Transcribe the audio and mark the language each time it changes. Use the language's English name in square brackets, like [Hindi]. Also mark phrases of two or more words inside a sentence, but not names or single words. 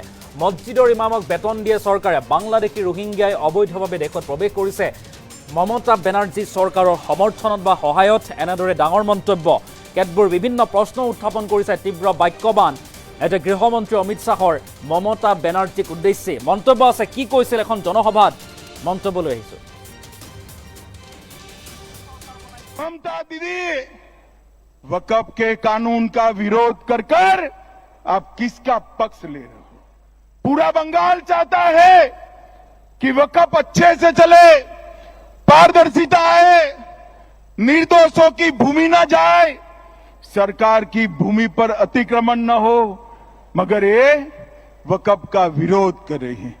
[Assamese] মছজিদৰ ইমামক বেতন দিয়ে চৰকাৰে, বাংলাদেশী ৰোহিংগিয়াই অবৈধভাৱে দেশত প্ৰৱেশ কৰিছে মমতা বেনাৰ্জী চৰকাৰৰ সমৰ্থনত বা সহায়ত, এনেদৰে ডাঙৰ মন্তব্য। কেতবোৰ বিভিন্ন প্ৰশ্ন উত্থাপন কৰিছে তীব্ৰ বাক্যবান এতিয়া গৃহমন্ত্ৰী অমিত শাহৰ মমতা বেনাৰ্জীক উদ্দেশ্যি। মন্তব্য আছে, কি কৈছিল এখন জনসভাত, মন্তব্য লৈ আহিছোঁ। [Hindi] ममता दीदी, वक़्फ़ के कानून का विरोध कर आप किसका पक्ष ले रहे हो? पूरा बंगाल चाहता है कि वक़्फ़ अच्छे से चले, पारदर्शिता आए, निर्दोषों की भूमि न जाए, सरकार की भूमि पर अतिक्रमण न हो, मगर ये वक़्फ़ का विरोध कर रही है।